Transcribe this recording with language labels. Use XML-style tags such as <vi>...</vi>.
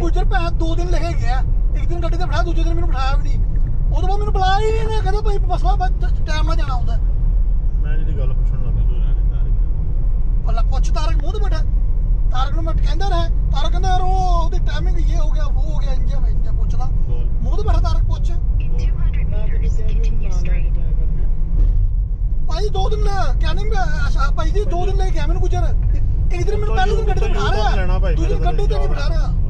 <pa>ਗੁੱਜਰ ਭੈਣ 2 ਦਿਨ ਲੈ ਕੇ ਗਿਆ ਇੱਕ ਦਿਨ ਗੱਡੀ ਤੇ ਬਿਠਾਇਆ ਦੂਜੇ ਦਿਨ ਮੈਨੂੰ ਬਿਠਾਇਆ ਵੀ ਨਹੀਂ ਉਦੋਂ ਬਾਅਦ ਮੈਨੂੰ ਬੁਲਾਇਆ ਹੀ ਨਹੀਂ ਕਹਿੰਦਾ ਭਾਈ ਮਸਲਾ ਟਾਈਮ ਨਾਲ ਜਾਣਾ ਹੁੰਦਾ ਮੈਂ ਜਿਹੜੀ ਗੱਲ ਪੁੱਛਣ ਲੱਗਾ ਤੂੰ ਰਹਿਣੇ ਭਲਾ ਪੁੱਛ ਤਾਰਕ ਮੂੰਹ ਤੇ ਬੈਠਾ ਤਾਰਕ ਨੂੰ ਮੈਂ ਕਹਿੰਦਾ ਰਿਹਾ ਤਾਰਕ ਕਹਿੰਦਾ ਯਾਰ ਉਹਦੀ ਟਾਈਮਿੰਗ ਇਹ ਹੋ ਗਿਆ ਉਹ ਹੋ ਗਿਆ ਇੰਜ ਪੁੱਛਦਾ ਬੋਲ ਮੂੰਹ ਤੇ ਬੈਠਾ ਤਾਰਕ ਪੁੱਛ</pa> <en>In 200 meters, continue straight.</en> <pa>ਭਾਈ 2 ਦਿਨ ਕਹਿੰਦੇ ਮੈਂ ਭਾਈ ਜੀ 2 ਦਿਨ ਲੈ ਕੇ ਆ ਮੈਨੂੰ ਗੁੱਜਰ ਇੱਕ ਦਿਨ ਮੈਨੂੰ ਪਹਿਲੇ ਦਿਨ ਗੱਡੀ ਤੇ ਬਿਠਾ ਰਿਹਾ ਦੂਜੀ ਗੱਡੀ ਤੇ ਨਹੀਂ ਬਿਠਾ ਰਿਹਾ</pa>